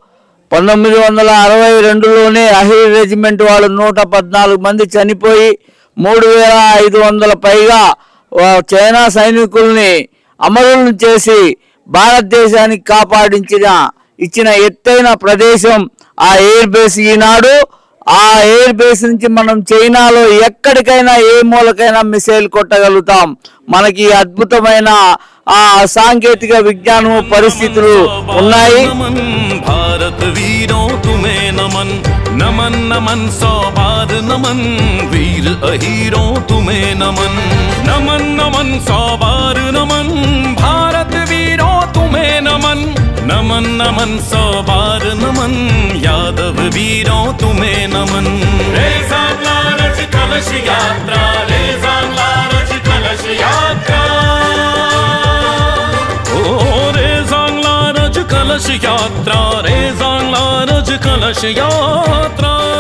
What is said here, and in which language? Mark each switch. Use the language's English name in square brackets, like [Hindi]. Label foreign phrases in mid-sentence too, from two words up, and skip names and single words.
[Telugu] 1962లోనే అహిర్ రెజిమెంట్ వాళ్ళు 114 మంది చనిపోయి 3500 పైగా చైనా సైనికుల్ని అమరులను చేసి భారతదేశానికి ఇచ్చిన ఎత్తైన ప్రదేశం ఆ [English] air base. [Telugu] ఈనాడు ఆ [English] air base [Telugu] నుంచి మనం చైనాలో ఎక్కడికైనా ఏ మూలకైనా మిసైల్ కొట్టగలుగుతాం. మనకి అద్భుతమైన ఆ సాంకేతిక విజ్ఞానం పరిస్థితులు ఉన్నాయి. [Hindi] भारत वीरों तुम्हें नमन नमन नमन 100 बार नमन वीर अहीरों तुम्हें नमन नमन नमन 100 बार नमन भारत वीरों तुम्हें नमन नमन नमन 100 बार नमन यादव वीरों तुम्हें नमन रे सांगला रज कलश यात्रा रे सांगला रज कलश यात्रा कलश यात्रा रे सांगला रज कलश यात्रा